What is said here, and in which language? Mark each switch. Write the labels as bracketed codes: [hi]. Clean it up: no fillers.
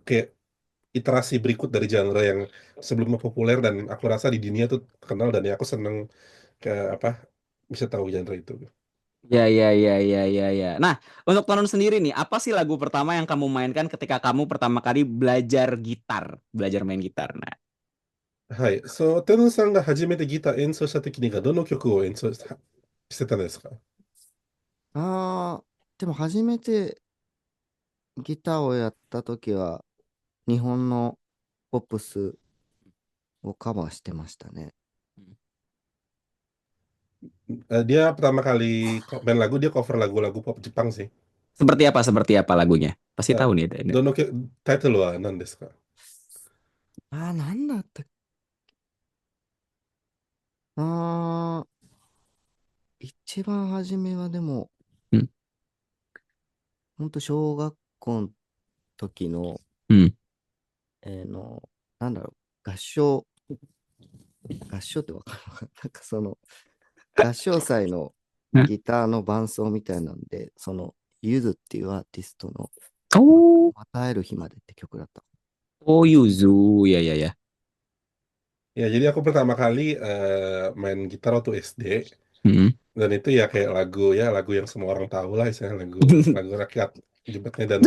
[id] kayak iterasi berikut dari genre yang sebelumnya populer dan aku rasa di dunia tuh terkenal dan ya aku seneng ke apa bisa tahu genre itu. Ya, ya, ya, ya, ya, ya. Nah, untuk Tonun sendiri nih, apa sih lagu pertama yang kamu mainkan ketika kamu pertama kali belajar gitar, belajar main gitar? Nah, [ja] はい。テノさんが初めてギター演奏した時にどの曲を演奏してたんですか？ああ、でも初めてギターをやったときは、日本のポップスをカバーしてましたね。 [id] Dia pertama kali main lagu, dia cover lagu-lagu pop Jepang sih. seperti apa lagunya? Pasti [ja] あ、 [id] tahu nih. Ini. [ja] タイトルは何ですか？ああ、なんだったっけああ一番初めはでも、 Hmm. ほんと小学校の時の、 Hmm. えーの、なんだろ合唱、合唱ってわかるのかななんか合唱祭のギターの伴奏みたいなんで、ゆずっていうアーティストの、 Oh, また会える日までって曲だった。 [id] oh Yuzu, ya, ya, ya. Ya, jadi aku pertama kali main gitar waktu SD Hmm. dan itu ya kayak lagu yang semua orang tahu lah, misalnya lagu lagu rakyat Jepangnya dan